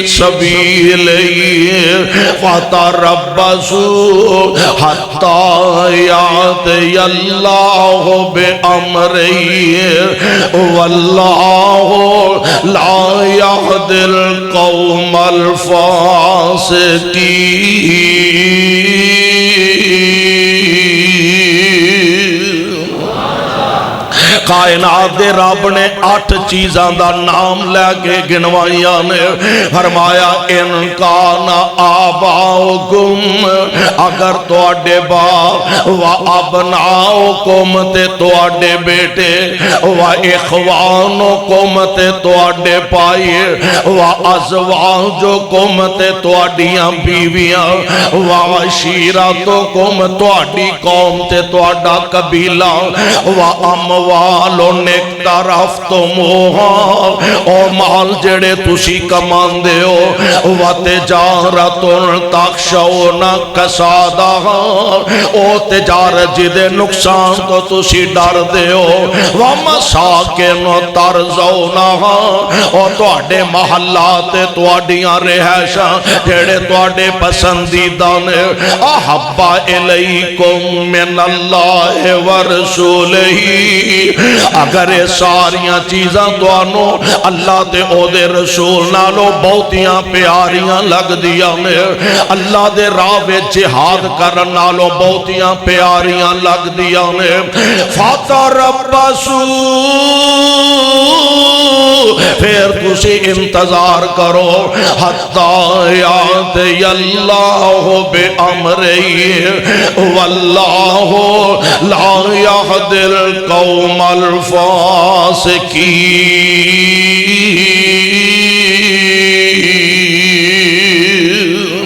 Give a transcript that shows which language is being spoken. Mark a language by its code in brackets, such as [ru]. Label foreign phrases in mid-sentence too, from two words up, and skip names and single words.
[ar] سبیلہ فتربصوا حتی یأتی اللہ بأمرہ واللہ لا یہدی القوم الفاسقین۔ [pa] کائنات دے رب نے 8 چیزاں دا نام لے کے گنوائیاں نے، فرمایا [ar] ان کان آباؤکم [pa] اگر تواڈے باپ و ابناؤکم تے تواڈے بیٹے [ar] و اخوانکم [pa] تے تواڈے پائی [ar] و ازواجکم [pa] تے تواڈیاں بیویاں و عشیرتکم تواڈی قوم تے تواڈا قبیلہ [ar] و اموال اقترفتموها [pa] او مال جڑے تسی کماندے ہو [ar] و تجارت تخشون کسادها [pa] او تجارت جدے نقصان تو تسی ڈر دے ہو [ar] و مساکن ترضونها [pa] او تواڈے محلات تواڈیاں رہائشاں جڑے تواڈے پسندیدہ نے [ar] احب الیکم من اللہ ورسولہ۔ [pa] اگر یہ ساریاں چیزاں توانو اللہ دے او دے رسول نالو بہتیاں پیاریاں لگ دیا میں، اللہ دے راہ جہاد کرن نالو بہتیاں پیاریاں لگ دیا میں، فتربصوا پھر تسی انتظار کرو [ar] حتی یأتی اللہ بأمرہ واللہ لا یہدی القوم الفاسقین۔